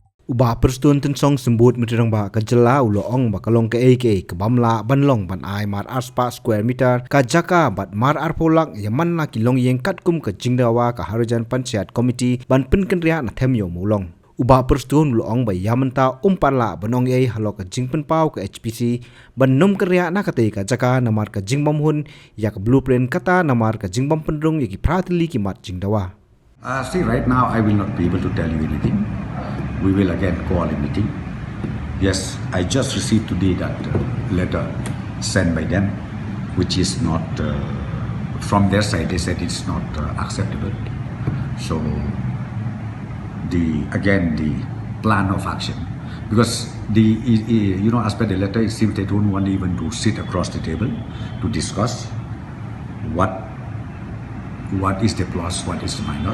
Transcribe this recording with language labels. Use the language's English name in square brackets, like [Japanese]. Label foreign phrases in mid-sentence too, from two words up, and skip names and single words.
[Khasi] Ubah perstun tensong sembut meterang ba kajela ulo ong ba kalong ke eke ke bamla banlong ban ai mar arspa sq.metre ka jaka bat mar arpolak yaman na ki longïing kat kum ke jingdawa ka harajan panchayat committee ban penken ria na Them Īewmawlong. Ubah perstun ulo ong ba yamanta umparla banong ei halok ke jingpen pau ke HPC ban num kerja na kate ka jaka namar ka jingbam hun ya ka blueprint kata namar ka jingbam pendrung ya ki pratili ki mat jingdawa. [English] See, right now I will not be able to tell you anything. We will again call a meeting. Yes, I just received today that letter sent by them, which is not, from their side, they said it's not acceptable. So, the plan of action, because as per the letter, it seems they don't want even to sit across the table to discuss what is the plus, what is the minus.